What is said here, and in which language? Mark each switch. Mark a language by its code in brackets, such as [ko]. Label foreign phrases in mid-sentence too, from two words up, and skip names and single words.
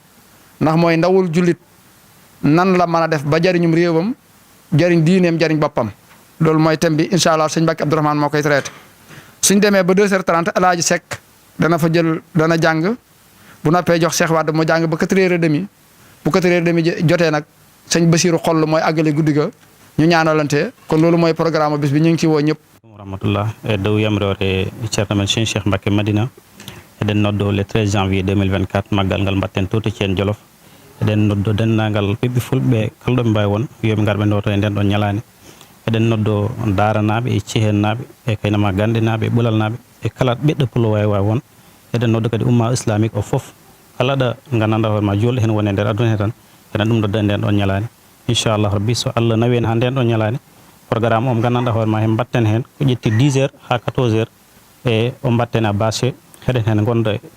[wo] ndax mooy ndawul jullit nan la mën a def ba jariñum réewam jariñ diineem jariñ boppam loolu mooy thème bi [ar] incha allah [wo] sëñ Mbacké Abdourahmane moo koy traité suñ demee ba 2h30 El Hadj Seck dana fa dana jàng bu noppee jox Cheikh Wade mu jàng ba 4h30 bu 4h30 jotee nag sëñ Bassirou Xoll mooy àggale guddi ga ñu ñaanalante kon loolu mooy programme bis bi ñu ngi ci woo ñëpp. [ff] rahmatullah e dow yamrore ceerno men Cheikh Mbacké Madina eɗen noddo [fr] le 13 janvier [ff] 2024 maggal ngal mbatten to Thiène Jolof eɗen noddo denndaangal ɓiɓɓe fulɓe kala ɗo ɓe mbawi won yoɓe ngar ɓe ndoto e nden ɗon ñalani eɗen noddo Daranaɓe e Thiéhen naɓe e kaynama Gande naɓe e Ɓulal naɓe e kala ɓiɗɗo pulo wawi won eɗen noddo kadi umma islamique o foof kala ɗo gandanɗa hoore ma julɗo hen woni e nder aduna he tan ene ɗum ɗo nden ɗon ñalani [ar] inchallahu rabbi [ff] so Allah nawi en ha nden ɗon ñalani programme o mo gandanɗa hoore ma hen mbatten hen ko ƴetti 10 heures ha 14 heures e o mbatten a bâché heɗen hen gonda